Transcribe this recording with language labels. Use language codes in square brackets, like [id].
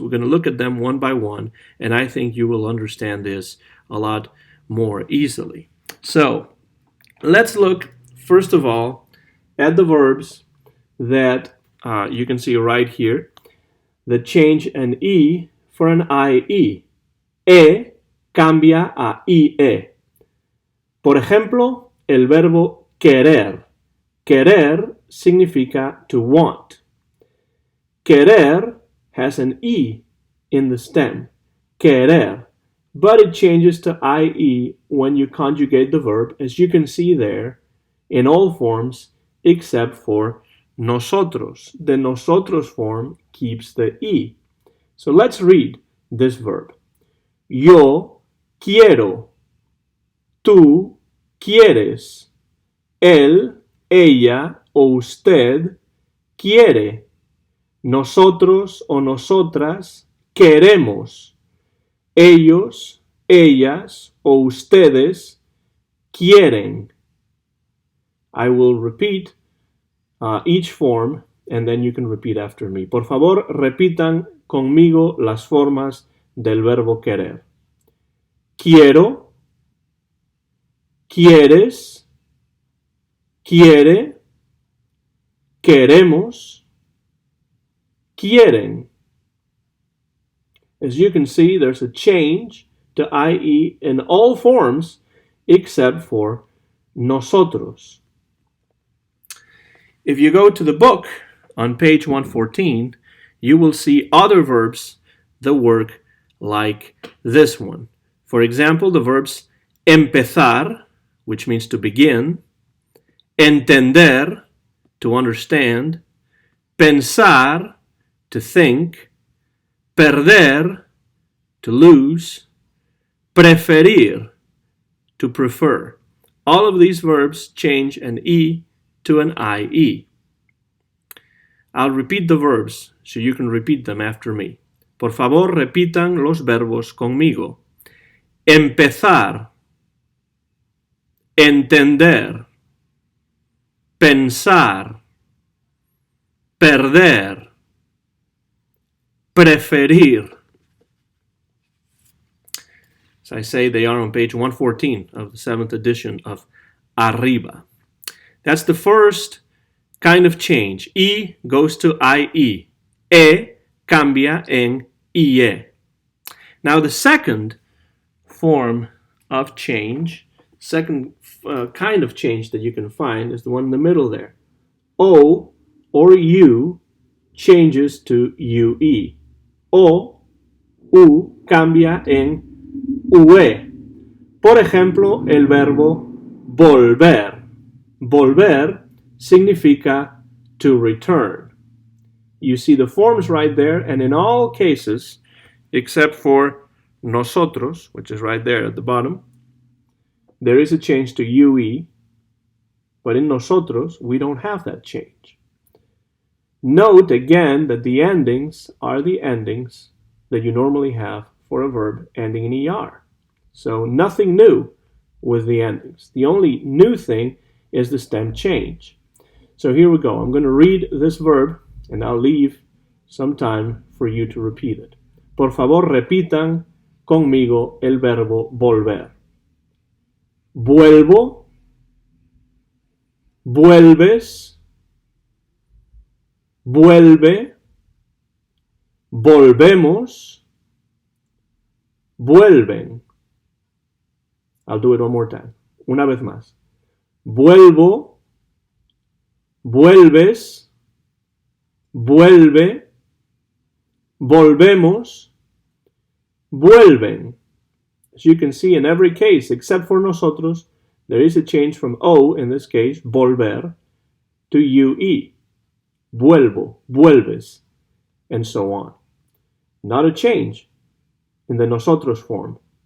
[en] We're going to look at them one by one, and I think you will understand this a lot more easily. So let's look first of all at the verbs that you can see right here that change an E for an IE. [es] E cambia a IE. Por ejemplo, el verbo querer. Querer significa [en] to want. Querer has an E in the stem. Querer. But it changes to IE when you conjugate the verb, as you can see there, in all forms except for nosotros. The nosotros form keeps the E. So let's read this verb. [es] Yo quiero. Tú quieres. Él, ella o usted quiere. Nosotros o nosotras queremos. Ellos, ellas o ustedes quieren. [en] I will repeat each form and then you can repeat after me. [es] Por favor, repitan conmigo las formas del verbo querer. Quiero, quieres, quiere, queremos, quieren. [en] As you can see, there's a change to IE in all forms except for nosotros. If you go to the book on page 114, you will see other verbs that work like this one. For example, the verbs empezar, which means to begin, entender, to understand, pensar, to think, perder, to lose, preferir, to prefer. All of these verbs change an E to an IE. I'll repeat the verbs so you can repeat them after me. [es] Por favor, repitan los verbos conmigo. Empezar, entender, pensar, perder, preferir. [en] As I say, they are on page 114 of the 7th edition of Arriba. That's the first kind of change. I goes to IE. [es] E cambia en IE. [en] Now the second form of change, second kind of change that you can find is the one in the middle there. O or U changes to UE. [es] O, U cambia en UE. Por ejemplo, el verbo volver. Volver significa [en] to return. You see the forms right there, and in all cases, except for nosotros, which is right there at the bottom, there is a change to UE, but in nosotros, we don't have that change. Note again that the endings are the endings that you normally have for a verb ending in ER. So nothing new with the endings. The only new thing is the stem change. So here we go. I'm going to read this verb and I'll leave some time for you to repeat it. [es] Por favor, repitan conmigo el verbo volver. Vuelvo, vuelves, vuelve, volvemos, vuelven. [en] I'll do it one more time. [es] Una vez más. Vuelvo, vuelves, vuelve, volvemos, vuelven. [en] As you can see, in every case, except for nosotros, there is a change from O, in this case, volver, to UE. [es] Vuelvo, vuelves, [en] and so on. Not a change in the nosotros form.